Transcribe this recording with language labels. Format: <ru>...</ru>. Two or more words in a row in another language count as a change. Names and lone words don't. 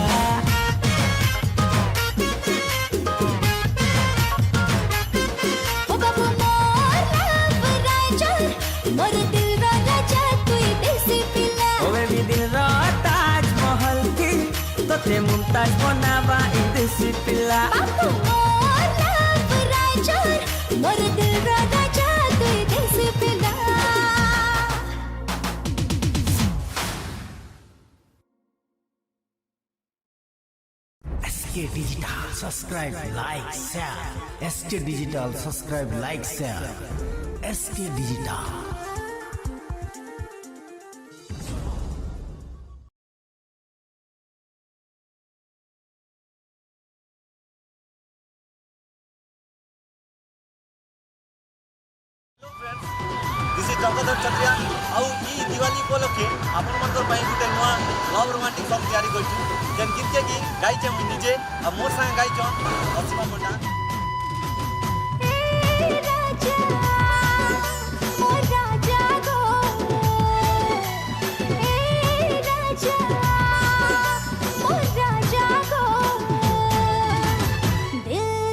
<or>ଓ ବାବୁ ମୋର</or> <en>love writer</en> <or>ମୋର ଦିଲ ରା ରାଜା ତୁ ଦେସୀ ପିଲା ଓ ବେବି ଦିଲ ରା ତାଜମହଲ କି ତୋ ତେ ମୁମତାଜ ବନାବାଇ ଦେସୀ ପିଲା ବାବୁ ମୋର</or> <en>love writer</en> <or>ମୋର ଦିଲ ରା ରାଜା ତୁ ଦେସୀ ପିଲା</or> <en>SK Digital subscribe like share SK Digital subscribe like share SK Digital this is</en> <or>ଗଙ୍ଗାଧର ଚକ୍ରିଆ ଆଉ ଏଇ ଦିୱାଲି ଉପଲକ୍ଷେ ଆପଣ ମାନଙ୍କ ପାଇଁ ଗୋଟେ ନୂଆ</or> <en>love romantic song</en> <or>ତିଆରି କରିଛୁ ଯେଉଁ ଗୀତ କୁ ଗାଇଛି ମୁଁ ନିଜେ ଆଉ ମୋ ସଙ୍ଗେ ଗାଇଛନ୍ତି ଅସୀମା ପଣ୍ଡା ରାଜା ମୋର ରାଜା ଗୋ ଏ ରାଜା ମୋର ରାଜା ଗୋ ଦିଲ</or>